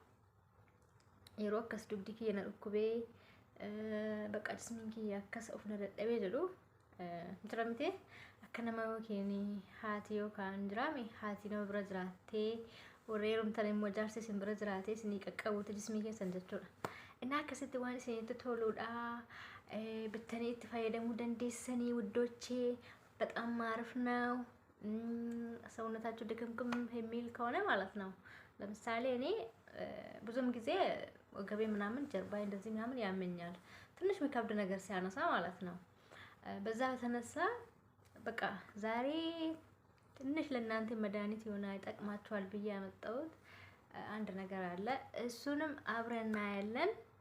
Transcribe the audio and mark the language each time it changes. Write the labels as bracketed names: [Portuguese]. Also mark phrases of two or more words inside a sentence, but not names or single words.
[Oromo] yeroo akkas dugdi kiyya na dhukkubee bakka jismiin kiyya akkas of na dadhabee jedhu jira miti akka nama yookiin haati yookaan jiraame haati nama bira jiraattee warree rumtan immoo jaarsi isin bira jiraatee isinii qaqqabuuti jismii keessan jechuudha እና akkasitti waan isinitti toluudha bitanii itti fayyadamuu dandeessanii [Amharic] ውዶቼ በጣም አሪፍ ነው ሰውነታችሁ ድክምክም የሚል ከሆነ ማለት ነው ለምሳሌ እኔ ብዙም ጊዜ ወገቤ ምናምን ጀርባዬ እንደዚህ ምናምን ያመኛል ትንሽ የሚከብድ ነገር ሲያነሳ ማለት ነው በዛ ተነሳ በቃ ዛሬ ትንሽ ለእናንተ መድኃኒት ይሆና ይጠቅማችኋል ብዬ ያመጣሁት አንድ ነገር አለ እሱንም አብረን እናያለን